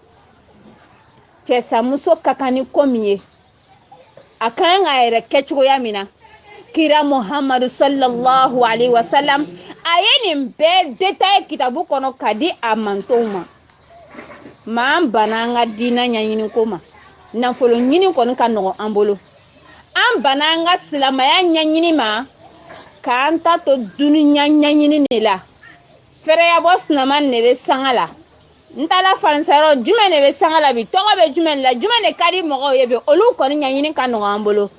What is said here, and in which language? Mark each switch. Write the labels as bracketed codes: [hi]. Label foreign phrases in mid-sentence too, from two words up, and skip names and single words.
[bm] cɛsamuso ka kan ni ko min ye a kan k'a yɛrɛ kɛ cogoya min na kira Muhammadu [ar] صلى الله عليه وسلم [bm] a ye nin bɛɛ détail kitabu kɔnɔ ka di a mantonw ma maa an bana an ka diinɛ ɲɛɲini ko ma nafolo ɲini kɔni ka nɔgɔn an bolo an bana an ka silamɛya ɲɛɲini ma k'an ta to duniya ɲaɲini de la fɛrɛya bɔ sinaman de bɛ sanga la n taala faransairo jumɛn de bɛ sanga la bi tɔgɔ bɛ jumɛn la jumɛn de ka di mɔgɔw ye bi olu kɔni ɲaɲini ka nɔgɔ an bolo